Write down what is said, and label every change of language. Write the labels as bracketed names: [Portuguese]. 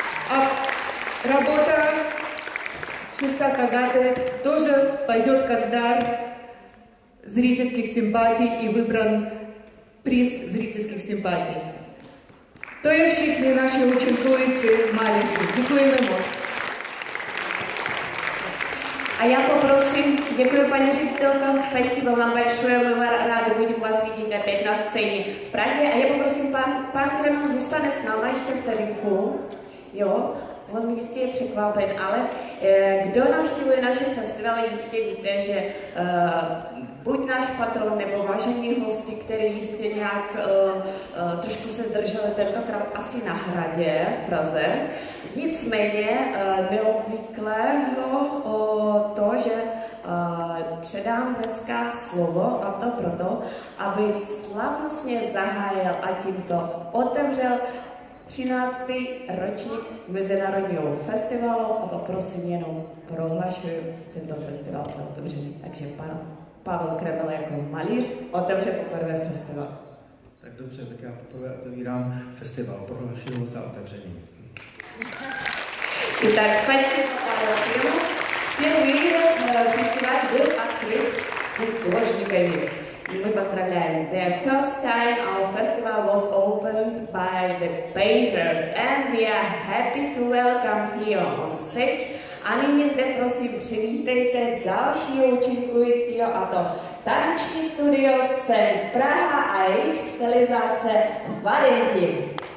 [Russian] А работа шестак Агаты тоже пойдет как дар зрительских симпатий и выбран приз зрительських симпатій. То є всі наші ученкуюці малыши. [Czech] Děkujeme moc. [Russian] А я попросим, [Czech] děkuji paní ředitelka, [Russian] спасибо вам большое, мы [Czech] rádi budeme vás vidět opět na scéně v Praze. A já poprosím, pán Kremen zůstane s náma ještě vteřinku, jo, on jistě je překvapen, ale kdo navštěvuje naše festivaly, jistě víte, že buď náš patron nebo vážení hosti, který jistě nějak trošku se zdrželi tentokrát asi na Hradě v Praze. Nicméně neobvyklé to, že předám dneska slovo, a to proto, aby slavnostně zahájil a tímto otevřel 13. ročník Mezinárodního festivalu a poprosím jenom prohlašuji tento festival za otevřený. Takže pan Pavel Kreml jako malíř otevře poprvé festival. Tak dobře, tak já poprvé otevírám festival, prohlašuji za otevřený. [Russian] Итак, спасибо Павлу Крыму. Впервые фестиваль был открыт художниками. И мы поздравляем. [English] The first time our festival was opened by the painters and we are happy to welcome here on stage. [Czech] A nyní zde prosím přivítejte dalšího účinkujícího, a to taneční studio Sen Praha a jejich stylizace Varenky.